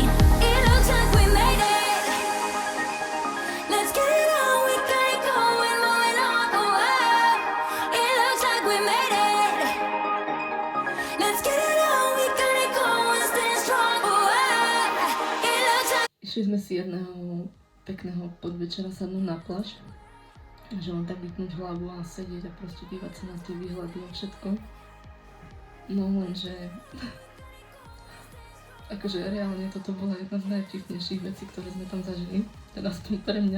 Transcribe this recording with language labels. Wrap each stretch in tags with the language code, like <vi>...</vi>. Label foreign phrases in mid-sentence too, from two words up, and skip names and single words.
<en>It looks like we made it. Let's get it on, we got it going, moving on the world. It looks like we made it. Let's get it on, we got it going, stand strong. It looks like...</en> <sk>Išli sme si jedného pekného podvečera sadnúť na pláž. Že len tak vypnúť hlavu a sedieť a proste dívať sa na tie výhľady a všetko. No lenže akože reálne toto bola jedna z najvtipnejších vecí, ktoré sme tam zažili, teda aspoň pre mňa.</sk>